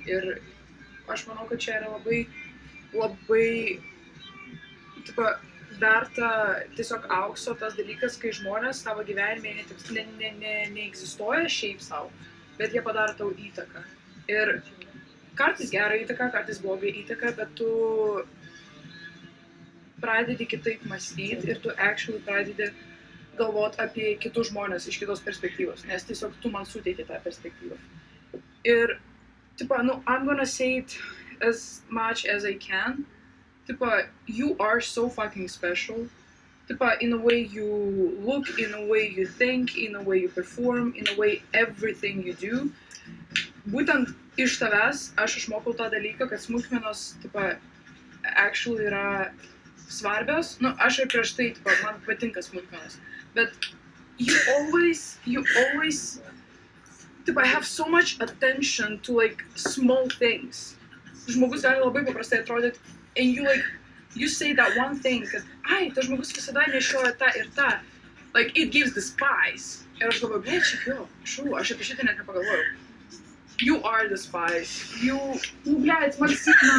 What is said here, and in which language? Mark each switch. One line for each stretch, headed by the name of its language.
Lithuanian: Ir aš manau, kad čia yra labai, tipo, verta tiesiog aukso tas dalykas, kai žmonės tavo gyvenime neegzistuoja šiaip savo, bet jie padaro tau įtaką. Ir kartais gerą įtaką, kartais blogą įtaką, bet tu pradedi kitaip mąstyti ir tu actually pradedi galvot apie kitus žmonės iš kitos perspektyvos, nes tiesiog tu man suteiki tą perspektyvą.
English: Ir, tipo, no, I'm gonna say it as much as I can. Tipo, you are so fucking special. Tipo, in a way you look, in a way you think, in a way you perform, in a way everything you do.
Lithuanian: Būtent iš tavęs aš išmokau tą dalyką, kad smulkmenos, tipo, actually yra svarbios. Nu, aš ir prieš tai, tipo, man patinka smulkmenos.
English: Bet you always, tipo, have so much attention to, like, small things.
Lithuanian: Žmogus gali labai paprastai atrodyti.
English: And you say that one thing,
Lithuanian: kad, ai, tas žmogus visada nešioja tą ir tą.
English: Like, it gives the spice.
Lithuanian: Ir aš galvoju, blėt, šiaip jo, aš apie šitą net nepagalvojau.
English: You are the spice.
Russian: Блядь,
English: Максим,